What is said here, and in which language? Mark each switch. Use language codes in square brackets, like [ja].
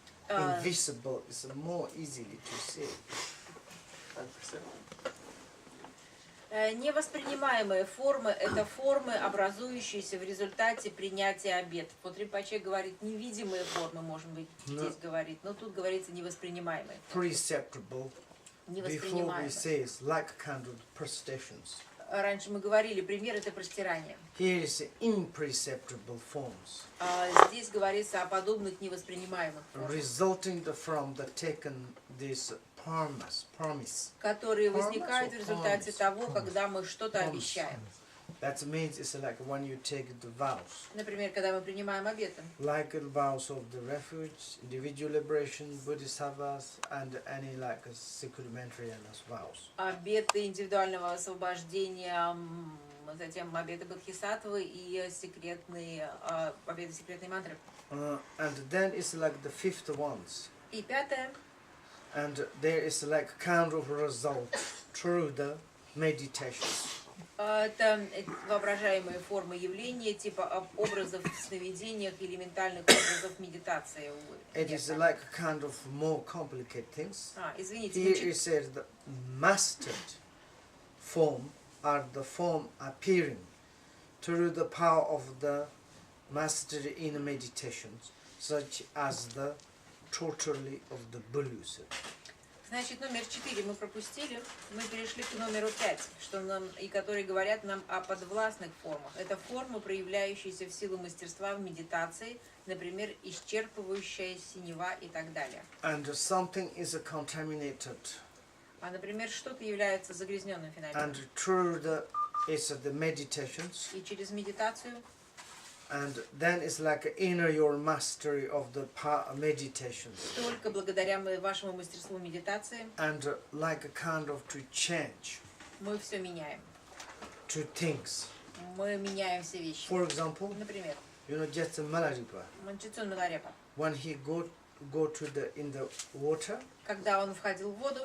[en] Invisible is more easily to say. [ru] Невоспринимаемые формы – это формы, образующиеся в результате принятия обетов. Вот Ринпоче говорит, невидимые формы, может быть, здесь говорит, но тут говорится невоспринимаемые. [en] Perceptible. Before we [ru] Невоспринимаемые. [en] say it's like kind of prestations. [ru] Раньше мы говорили, пример – это простирание. [en] Here is imperceptible forms, [ru] Здесь говорится о подобных невоспринимаемых формах. [en] resulting from the taken this promise. [ru] которые возникают в результате [en] Promise. [ru] того, когда мы что-то [en] Promise. [ru] обещаем. [en] That means it's like when you take the vows. [ru] Например, когда мы принимаем обеты. [en] Like the vows of the refuge, individual liberation, bodhisattvas, and any like supplementary vows. [ru] Обеты индивидуального освобождения, затем обеты Бодхисаттвы и секретные, обеты секретной мантры. [en] And then it's like the fifth ones. [ru] И пятое. [en] And there is like kind of result through the meditation. [ru] Это воображаемые формы явления, типа образов в сновидениях или ментальных образов медитации. [en] It is like kind of more complicated things. [ru] Извините, [en] Here it says the mastered form are the form appearing through the power of the mastery in meditations, such as the totally of the blues. [ru] Значит, номер 4 мы пропустили, мы перешли к номеру 5, и которые говорят нам о подвластных формах. Это формы, проявляющиеся в силу мастерства в медитации, например, исчерпывающая синева и так далее. [en] And something is contaminated. [ru] Например, что-то является загрязненным [en] And [ru] феноменом. [en] through the meditations, [ru] И через медитацию, [en] and then it's like inner your mastery of the meditations. [ru] только благодаря вашему мастерству медитации, [en] And like a kind of to change [ru] мы все меняем. [en] to things. [ru] Мы меняем все вещи. [en] For example, [ru] Например, [en] you know, just a Malaripa, [ru] Манчицун Миларепа. [en] when he go to in the water, [ru] Когда он входил в воду,